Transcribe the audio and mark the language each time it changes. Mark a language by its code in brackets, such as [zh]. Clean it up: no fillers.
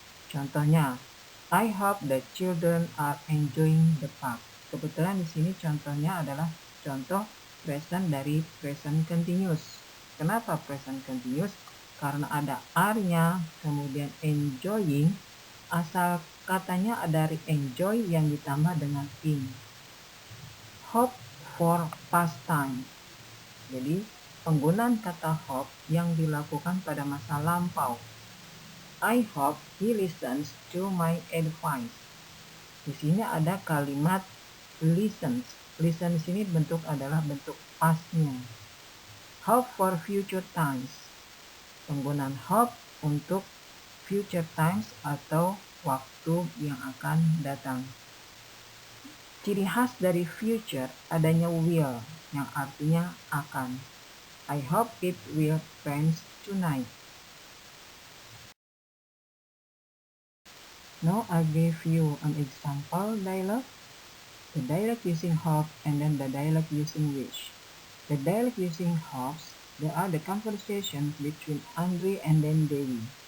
[en] Contohnya, I hope the children are enjoying the park. [id] Kebetulan di sini contohnya adalah contoh present dari present continuous. Kenapa present continuous? Karena ada are-nya, kemudian enjoying, asal katanya dari enjoy yang ditambah dengan in. [en] Hope for past time. [id] Jadi, penggunaan kata hope yang dilakukan pada masa lampau. [en] I hope he listens to my advice. [id] Di sini ada kalimat listens. Listen di sini adalah bentuk past-nya. [en] Hope for future times. [id] Penggunaan hope untuk future times atau waktu yang akan datang. Ciri khas dari future adanya will yang artinya akan. [en] I hope it will rain tonight. Now I give you an example dialogue. The dialogue using hope and then the dialogue using wish. The dialogue using hopes, there are the conversations between Andre and then Dewi.